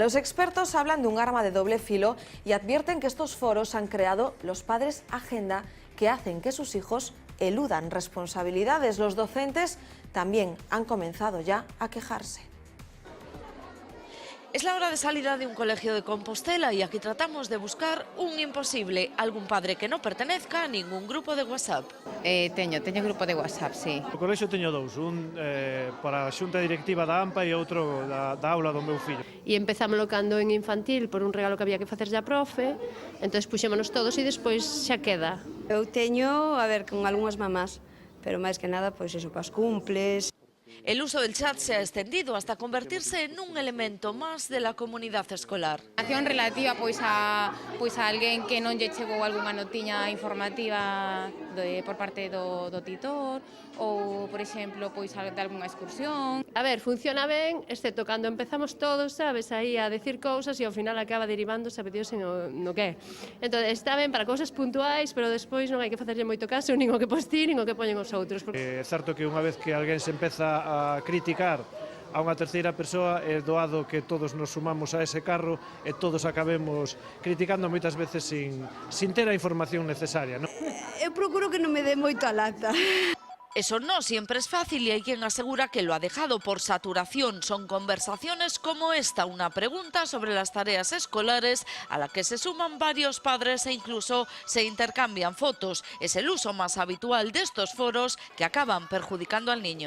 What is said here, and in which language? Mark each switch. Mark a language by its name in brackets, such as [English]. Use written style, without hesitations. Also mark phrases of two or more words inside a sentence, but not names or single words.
[Spanish] Los expertos hablan de un arma de doble filo y advierten que estos foros han creado los padres agenda que hacen que sus hijos eludan responsabilidades. Los docentes también han comenzado ya a quejarse. Es la hora de salida de un colegio de Compostela y aquí tratamos de buscar un imposible, algún padre que no pertenezca a ningún grupo de WhatsApp. [Galician] Teño grupo de WhatsApp, sí. O colexio teño dous, un para a xunta directiva da AMPA e outro da aula do meu fillo. E empezamos cando en infantil por un regalo que había que facerlle a profe, entón puxémonos todos e despois xa queda. Eu teño, con algunhas mamás, pero máis que nada, pois eso, para os cumples. [Spanish] El uso del chat se ha extendido hasta convertirse en un elemento más de la comunidad escolar. [Galician] Acción relativa a alguén que non lle chegou algunha notiña informativa por parte do titor ou, por exemplo, de algunha excursión. Funciona ben, excepto cando empezamos todos, sabes, aí a decir cousas e ao final acaba derivando, [Spanish] sabe Dios, [Galician] no que. Entón, está ben para cousas puntuais, pero despois non hai que facerlle moito caso, nin o que pos ti, nin o que poñen os outros. É certo que unha vez que alguén se empeza a criticar a unha terceira persoa, é doado que todos nos sumamos a ese carro e todos acabemos criticando moitas veces sin ter a información necesaria, non? Eu procuro que non me dé moito a lata. [Spanish] Eso no siempre es fácil y hay quien asegura que lo ha dejado por saturación. Son conversaciones como esta, una pregunta sobre las tareas escolares a la que se suman varios padres e incluso se intercambian fotos. Es el uso más habitual de estos foros que acaban perjudicando al niño.